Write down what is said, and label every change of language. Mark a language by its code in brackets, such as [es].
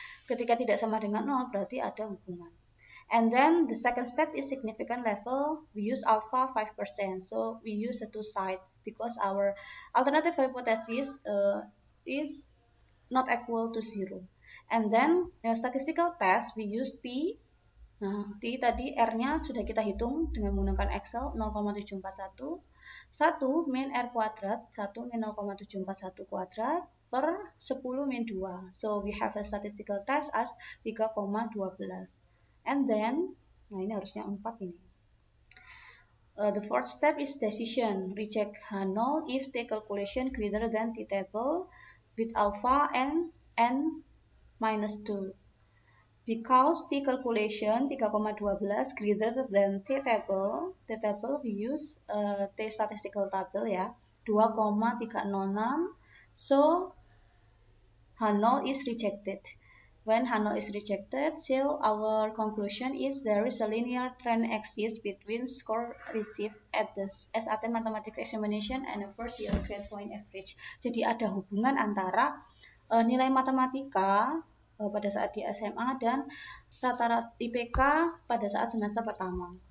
[id] Ketika tidak sama dengan 0 berarti ada hubungan. [en] And then the second step is significant level. We use alpha 5%. So we use the two side because our alternative hypothesis is not equal to 0. And then statistical test we use T. [id] Nah, T tadi R-nya sudah kita hitung dengan menggunakan Excel 0,741. 1 min R kuadrat, 1 min 0,741 kuadrat per 10 min 2. [en] So we have a statistical test as 3,12. And then, [id] nah ini harusnya 4 ini. [en] The fourth step is decision. Reject H0 if T calculation greater than T table with alpha and N minus 2. Because T calculation 3,12 greater than T table we use T statistical table ya, 2,306. So null is rejected. When null is rejected, so our conclusion is there is a linear trend exists between score received at the SAT Mathematics Examination and the first year grade point average. [id] Jadi ada hubungan antara nilai matematika pada saat di SMA dan rata-rata IPK pada saat semester pertama.